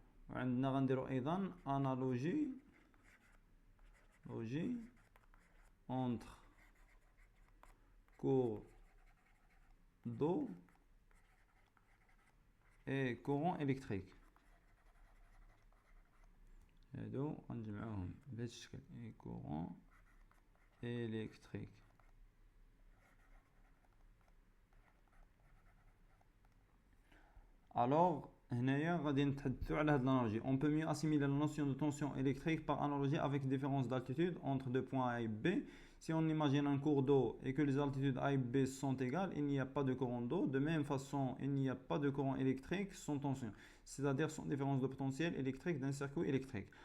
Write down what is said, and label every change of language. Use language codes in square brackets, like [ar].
[ar] وعندنا غنديروا ايضا انالوجي [fr] entre cours d'eau et courant électrique. [ar] هادو غنجمعوهم بهذا الشكل، [fr] courant électrique. Alors [ar] هنايا غادي نتحدثوا على هاد l'analogie. [fr] On peut mieux assimiler la notion de tension électrique par analogie avec différence d'altitude entre deux points A et B. Si on imagine un cours d'eau et que les altitudes A et B sont égales, il n'y a pas de courant d'eau. De même façon, il n'y a pas de courant électrique sans tension, c'est-à-dire sans différence de potentiel électrique d'un circuit électrique.